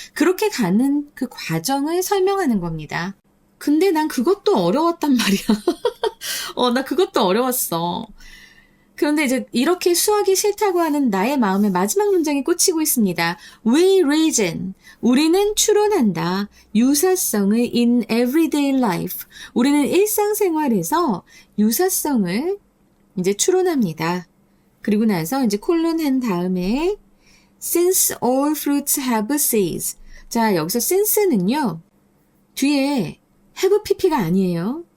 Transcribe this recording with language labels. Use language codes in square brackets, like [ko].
[ko] 그렇게 가는 그 과정을 설명하는 겁니다. 근데 난 그것도 어려웠단 말이야. 나 그것도 어려웠어. 그런데 이제 이렇게 수학이 싫다고 하는 나의 마음의 마지막 문장이 꽂히고 있습니다. [en] We reason. [ko] 우리는 추론한다. 유사성을 [en] in everyday life. [ko] 우리는 일상생활에서 유사성을 이제 추론합니다. 그리고 나서 이제 콜론 한 다음에 [en] since all fruits have seeds. [ko] 자, 여기서 since는요. 뒤에 have pp가 아니에요.